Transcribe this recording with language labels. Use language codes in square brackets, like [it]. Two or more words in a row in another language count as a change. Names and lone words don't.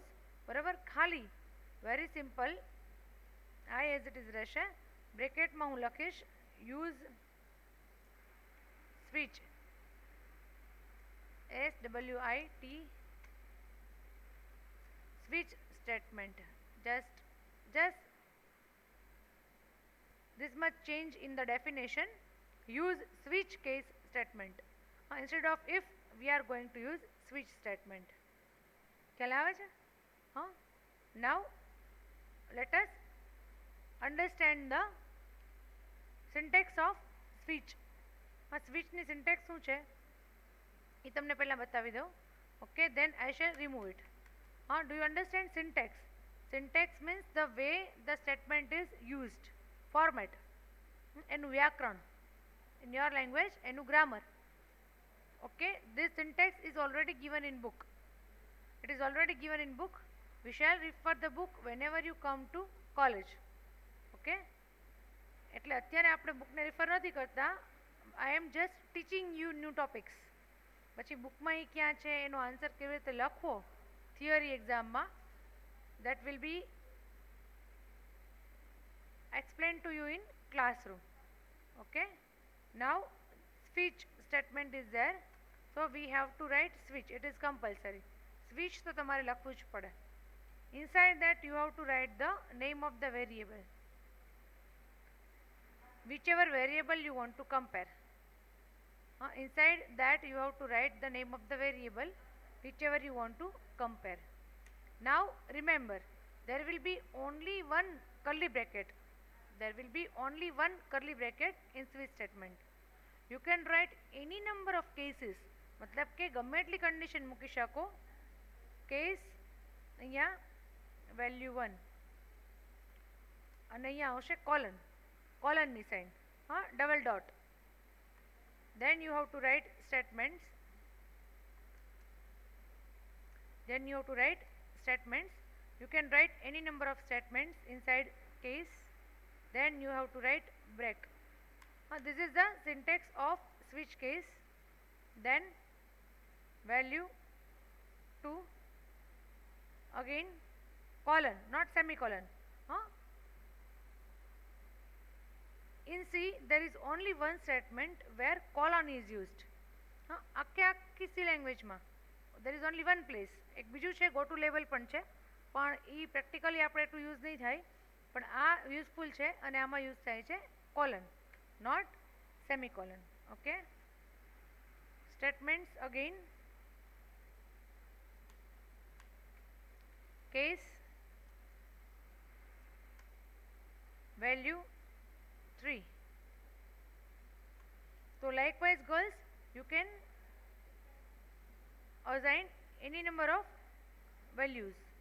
[gu] બરાબર, ખાલી [en] very simple. I as it is રહેશે. [gu] બ્રેકેટમાં હું લખીશ [en] use switch SWIT switch statement. Just this much change in the definition. Use switch case statement. Instead of if, we are going to use switch statement. [gu] ખ્યાલ આવે છે? [en] Now let us understand the syntax of switch. [gu] switch ની syntax શું છે એ તમને પહેલા બતાવી દઉં. [en] Okay, then I shall remove it. Do you understand syntax? Syntax means the way the statement is used, format. [gu] એનું વ્યાકરણ, [en] in your language [gu] એનું grammar. [en] Okay, this syntax is already given in book. It is already given in book. We shall refer the book whenever you come to college. [gu] Okay, એટલે અત્યારે આપણે બુકને રિફર નથી કરતા. [en] I am just teaching you new topics. [gu] પછી બુકમાં એ ક્યાં છે એનો આન્સર કેવી રીતે લખવો [en] theory examમાં, that will be explained to you in classroom. Okay, now switch statement is there, so we have to write switch. It is compulsory. [gu] Switch તો તમારે લખવું જ પડે. [en] Inside that you have to write the name of the variable, whichever variable you want to compare. Inside that you have to write the name of the variable whichever you want to compare. Now remember, there will be only one curly bracket. There will be only one curly bracket in switch statement. You can write any number of cases, [gu] मतलब કે ગમે એટલી કંડિશન મૂકી શકો. કેસ અહીંયા વેલ્યુ 1 અને અહીંયા આવશે કોલનની સાઇન, [en] double dot. Then you have to write statements. You can write any number of statements inside case. Then you have to write break. This is the syntax of switch case. Then value 2, again colon, not semicolon. In C there is only one statement where colon is used. [gu] આખી સી લેંગ્વેજમાં [en] there is only one place. [gu] એક બીજું છે [en] go to level [gu] પણ છે, પણ એ પ્રેક્ટિકલી આપણે એટલું યુઝ નહીં થાય, પણ આ યુઝફુલ છે અને આમાં યુઝ થાય છે કોલન, [en] not semicolon. okay, statements again case value 3. So likewise girls, you can assign any number of values.